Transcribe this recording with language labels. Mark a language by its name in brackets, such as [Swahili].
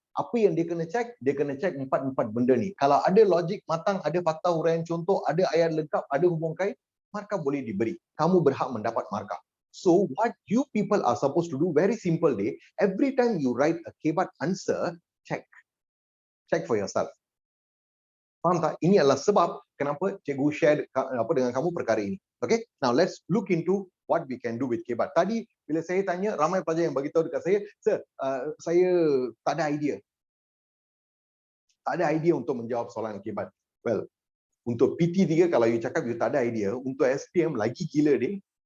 [Malay] Apa yang dia kena cek? Dia kena cek empat benda ni. Kalau ada logik matang, ada fakta huraian contoh, ada ayat lengkap, ada hubung kait, markah boleh diberi. Kamu berhak mendapat markah. [English] So what you people are supposed to do, very simple day, every time you write a KBAT answer, check. Check for yourself. [Malay] Faham tak? Ini adalah sebab kenapa cikgu share dengan kamu perkara ini. [English] Okay? Now let's look into what we can do with KBAT. [Malay] Tadi bila saya tanya, ramai pelajar yang bagi tahu dekat saya, sir, saya tak ada idea. Tak ada idea untuk menjawab soalan KBAT. Well, untuk PT3 kalau you cakap you tak ada idea, untuk SPM lagi gila deh.